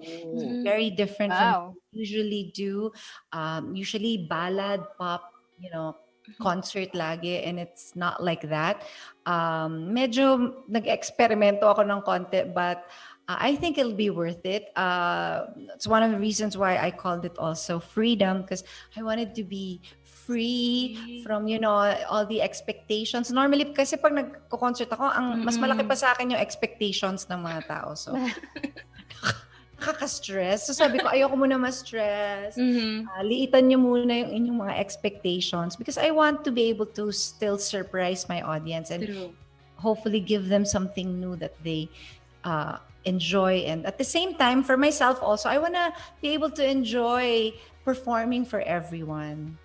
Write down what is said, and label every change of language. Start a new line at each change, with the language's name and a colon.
English: It's very different from what I usually do. Usually ballad, pop, concert
Filipino: lagi,
English: and it's not like that.
Filipino: Medyo nag-eksperimento ako ng konti,
English: but I think it'll be worth it. It's one of the reasons why I called it also Freedom, because I wanted to be free from, all the expectations.
Filipino: Normally, kasi pag nagko-concert ako, ang mas malaki pa sa akin yung expectations ng mga tao. So, nakaka-stress. So sabi ko, ayoko muna ma-stress. Liitan niyo muna yung inyong mga expectations
English: because I want to be able to still surprise my audience and hopefully give them something new that they enjoy. And at the same time, for myself also, I want to be able to enjoy performing for everyone.